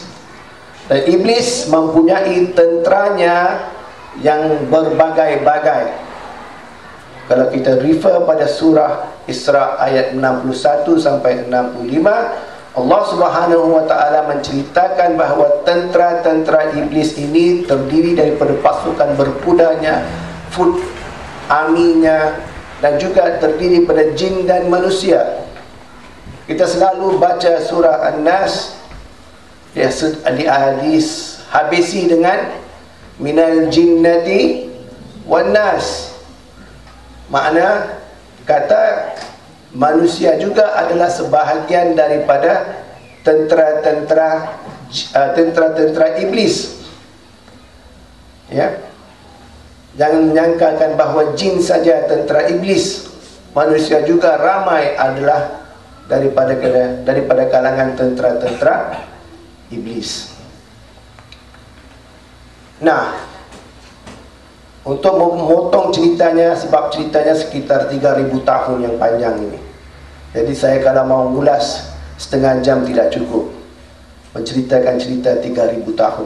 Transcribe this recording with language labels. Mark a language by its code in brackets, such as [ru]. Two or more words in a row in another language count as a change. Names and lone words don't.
[ms] Dan iblis mempunyai tenteranya yang berbagai-bagai. Kalau kita refer pada surah Isra ayat 61 sampai 65, Allah [ar] سبحانه وتعالى [ms] menceritakan bahawa tentera-tentera iblis ini terdiri daripada pasukan berkudanya, [en] foot army- [ms] nya, dan juga terdiri pada jin dan manusia. Kita selalu baca surah An-Nas, di hadis habisi dengan [ar] من الجنة والناس. [ms] Makna kata manusia juga adalah sebahagian daripada tentera-tentera iblis. Ya. Jangan menyangkakan bahawa jin saja tentera iblis. Manusia juga ramai adalah daripada kalangan tentera-tentera iblis. Nah, untuk memotong ceritanya, sebab ceritanya sekitar 3000 tahun yang panjang ini. Jadi saya kalau mau ulas setengah jam tidak cukup menceritakan cerita 3000 tahun.